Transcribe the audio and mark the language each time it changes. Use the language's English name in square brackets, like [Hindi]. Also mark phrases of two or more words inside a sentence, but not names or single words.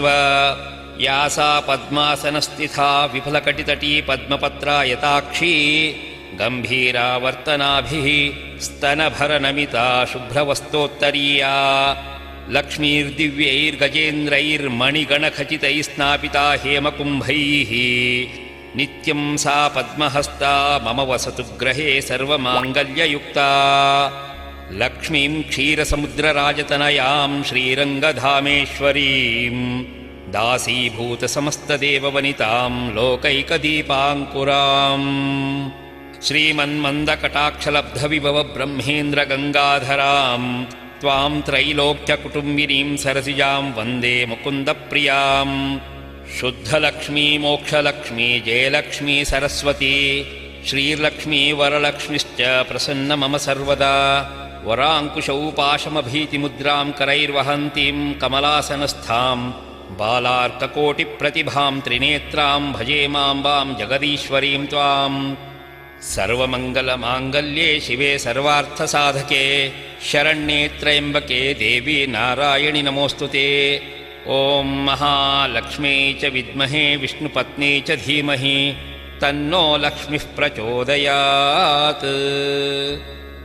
[Sanskrit] ಯಾ ಸಾ ಪದ್ಮಾಸನಸ್ಥಿತಾ ವಿಫಲಕಟಿತಟೀ ಪದ್ಮಪತ್ರಾಯತಾಕ್ಷಿ. ಗಂಭೀರಾವರ್ತನಾಭಿಃ ಸ್ತನಭರನಮಿತಾ ಶುಭ್ರವಸ್ತೋತ್ತರೀಯಾ. ಲಕ್ಷ್ಮೀರ್ದಿವ್ಯೈರ್ಗಜೇಂದ್ರೈರ್ಮಣಿಗಣಖಚಿತೈಸ್ನಾಪಿತಾ ಹೇಮಕುಂಭೈಃ. ನಿತ್ಯಂ ಸಾ ಪದ್ಮಹಸ್ತಾ ಮಮ ವಸತು ಗೃಹೇ ಸರ್ವಮಾಂಗಲ್ಯಯುಕ್ತಾ. ಲಕ್ಷ್ಮೀಂ ಕ್ಷೀರಸಮುದ್ರರಾಜತನಯಾಂ ಶ್ರೀರಂಗಧಾಮೇಶ್ವರೀಂ. ದಾಸೀಭೂತಸಮಸ್ತದೇವವನಿತಾಂ ಲೋಕೈಕದೀಪಾಂಕುರಾಂ. ಶ್ರೀಮನ್ಮಂದಕಟಾಕ್ಷಲಬ್ಧವಿಭವ ಬ್ರಹ್ಮೇಂದ್ರಗಂಗಾಧರಾಂ. ತ್ವಾಂ ತ್ರೈಲೋಕ್ಯಕುಟುಂಬಿನೀಂ ಸರಸಿಜಾಂ ವಂದೇ ಮುಕುಂದಪ್ರಿಯಾಂ. ಶುದ್ಧಲಕ್ಷ್ಮೀ ಮೋಕ್ಷಲಕ್ಷ್ಮೀ ಜಯಲಕ್ಷ್ಮೀ ಸರಸ್ವತಿ. ಶ್ರೀಲಕ್ಷ್ಮೀ ವರಲಕ್ಷ್ಮಿಶ್ಚ ಪ್ರಸನ್ನ ಮಮ ಸರ್ವದಾ. ವರಾಂಕುಶೌಪಾಶಮಭೀತಿಮುದ್ರಾಂ ಕರೈರ್ವಹಂತೀಂ ಕಮಲಾಸನಸ್ಥಾಂ. ಬಾಲಾರ್ಕಕೋಟಿಪ್ರತಿಭಾಂ ತ್ರಿನೇತ್ರಾಂ ಭಜೆ ಮಾಂಬಾಂ ಜಗದೀಶ್ವರೀಂ ತ್ವಾಂ. ಸರ್ವಮಂಗಲಮಾಂಗಲ್ಯೇ ಶಿವೆ ಸರ್ವಾರ್ಥಸಾಧಕೆ ಶರಣ್ಯೇ ತ್ರ್ಯಂಬಕೆ ದೇವಿ ನಾರಾಯಣಿ ನಮೋಸ್ತುತೆ. ಓಂ ಮಹಾಲಕ್ಷ್ಮೀ ಚ ವಿದ್ಮಹೇ ವಿಷ್ಣುಪತ್ನೇ ಚ ಧೀಮಹಿ ತನ್ನೋ ಲಕ್ಷ್ಮೀಃ ಪ್ರಚೋದಯಾತ್.